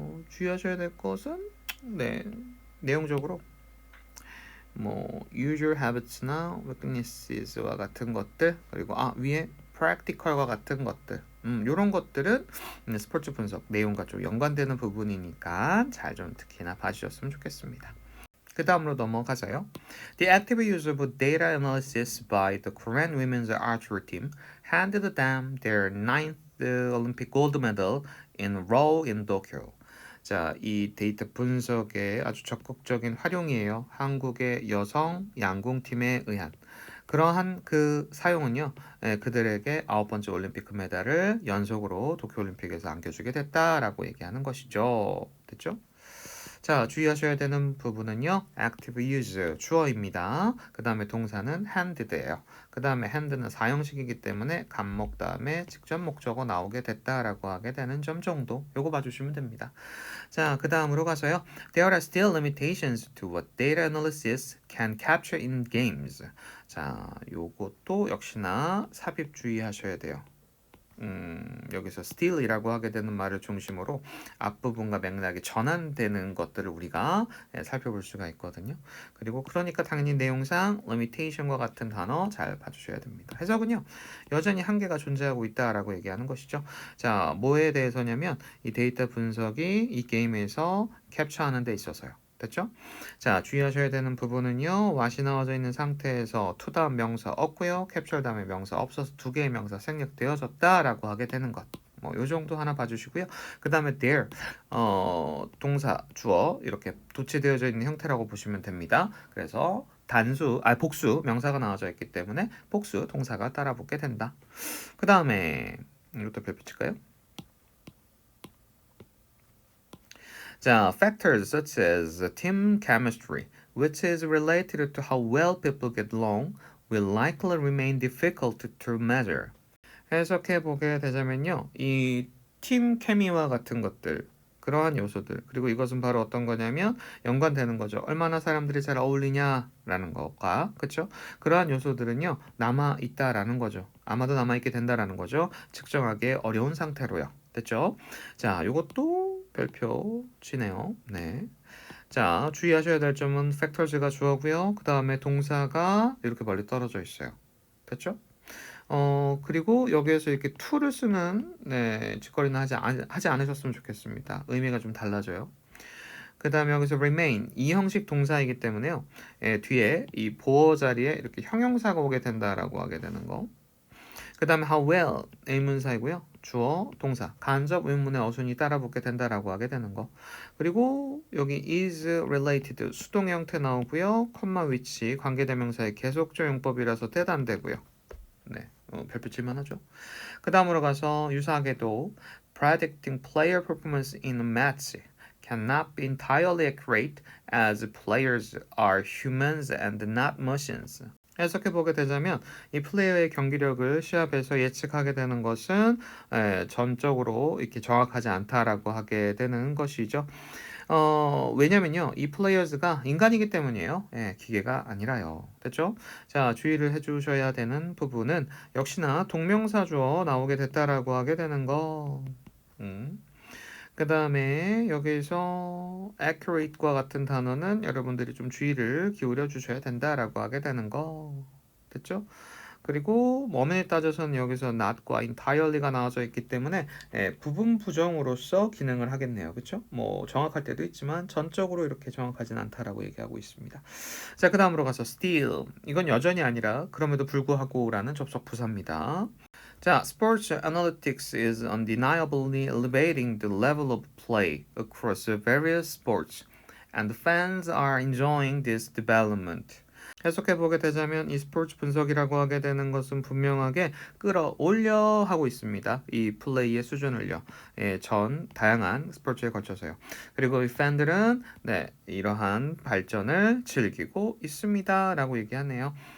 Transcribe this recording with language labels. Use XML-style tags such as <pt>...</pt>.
<ko>주의하셔야 될 것은 내용적으로 뭐 usual habits나 weaknesses와 같은 것들 그리고 위에 practical과 같은 것들 이런 것들은 스포츠 분석 내용과 좀 연관되는 부분이니까 잘 좀 특히나 봐주셨으면 좋겠습니다. 그 다음으로 넘어가서요.</ko> <en>The active use of data analysis by the Korean women's archery team handed them their ninth Olympic gold medal in row in Tokyo.</en> <ko>자, 이 데이터 분석의 아주 적극적인 활용이에요. 한국의 여성 양궁팀에 의한. 그러한 그 사용은요, 그들에게 9번째 올림픽 금메달을 연속으로 도쿄올림픽에서 안겨주게 됐다라고 얘기하는 것이죠. 됐죠? 자, 주의하셔야 되는 부분은요. active use, 주어입니다. 그 다음에 동사는 handed예요. 그 다음에 hand는 사형식이기 때문에 간목 다음에 직접 목적어 나오게 됐다라고 하게 되는 점 정도. 요거 봐주시면 됩니다. 자, 그 다음으로 가서요.</ko> <en>There are still limitations to what data analysis can capture in games.</en> <ko>자, 요것도 역시나 삽입 주의하셔야 돼요. 여기서 still이라고 하게 되는 말을 중심으로 앞부분과 맥락이 전환되는 것들을 우리가 살펴볼 수가 있거든요. 그리고 그러니까 당연히 내용상 limitation과 같은 단어 잘 봐주셔야 됩니다. 해석은요. 여전히 한계가 존재하고 있다라고 얘기하는 것이죠. 자, 뭐에 대해서냐면 이 데이터 분석이 이 게임에서 캡처하는 데 있어서요. 됐죠? 자, 주의하셔야 되는 부분은요. what이 나와져 있는 상태에서 to 다음 명사 없고요. 캡처 다음에 명사 없어서 두 개의 명사 생략되어졌다라고 하게 되는 것. 뭐 요 정도 하나 봐주시고요. 그 다음에 there 동사 주어 이렇게 도치되어져 있는 형태라고 보시면 됩니다. 그래서 복수 명사가 나와져 있기 때문에 복수 동사가 따라 붙게 된다. 그 다음에 이것도 별표 칠까요?</ko> <en>자, factors such as team chemistry, which is related to how well people get along, will likely remain difficult to measure.</en> <ko>해석해 보게 되자면요, 이 팀 케미와 같은 것들, 그러한 요소들, 그리고 이것은 바로 어떤 거냐면 연관되는 거죠. 얼마나 사람들이 잘 어울리냐라는 것과, 그렇죠? 그러한 요소들은요 남아 있다라는 거죠. 아마도 남아 있게 된다라는 거죠. 측정하기 어려운 상태로요. 됐죠? 자, 요것도 별표 치네요. 네. 자, 주의하셔야 될 점은 factors가 주어고요. 그 다음에 동사가 이렇게 멀리 떨어져 있어요. 됐죠? 그리고 여기에서 이렇게 to를 쓰는 짓거리는 하지 않으셨으면 좋겠습니다. 의미가 좀 달라져요. 그 다음에 여기서 remain 이 형식 동사이기 때문에요. 뒤에 이 보어 자리에 이렇게 형용사가 오게 된다라고 하게 되는 거. 그 다음에 how well 의문사이고요. 주어, 동사, 간접 의문의 어순이 따라붙게 된다라고 하게 되는 거. 그리고 여기 is related 수동 형태 나오고요. 콤마 위치 관계대명사의 계속적 용법이라서 대단되고요. 네, 별표 칠만하죠. 그 다음으로 가서 유사하게도</ko> <en>predicting player performance in a match cannot be entirely accurate as players are humans and not machines.</en> <ko>해석해 보게 되자면 이 플레이어의 경기력을 시합에서 예측하게 되는 것은 전적으로 이렇게 정확하지 않다라고 하게 되는 것이죠. 왜냐면요, 이 플레이어즈가 인간이기 때문이에요. 기계가 아니라요. 됐죠? 자, 주의를 해주셔야 되는 부분은 역시나 동명사 주어 나오게 됐다라고 하게 되는 거. 그 다음에 여기서 accurate과 같은 단어는 여러분들이 좀 주의를 기울여 주셔야 된다라고 하게 되는 거. 됐죠? 그리고 엄연히 따져서는 여기서 not과 entirely가 나와져 있기 때문에 부분 부정으로서 기능을 하겠네요. 그렇죠? 뭐 정확할 때도 있지만 전적으로 이렇게 정확하진 않다라고 얘기하고 있습니다. 자, 그 다음으로 가서 still 이건 여전히 아니라 그럼에도 불구하고라는 접속 부사입니다.</ko> <en>자, Sports Analytics is undeniably elevating the level of play across various sports, and fans are enjoying this development.</en> <ko>해석해보게 되자면 이 스포츠 분석이라고 하게 되는 것은 분명하게 끌어올려 하고 있습니다. 이 플레이의 수준을요. 전 다양한 스포츠에 걸쳐서요. 그리고 이 팬들은 이러한 발전을 즐기고 있습니다. 라고 얘기하네요.</ko>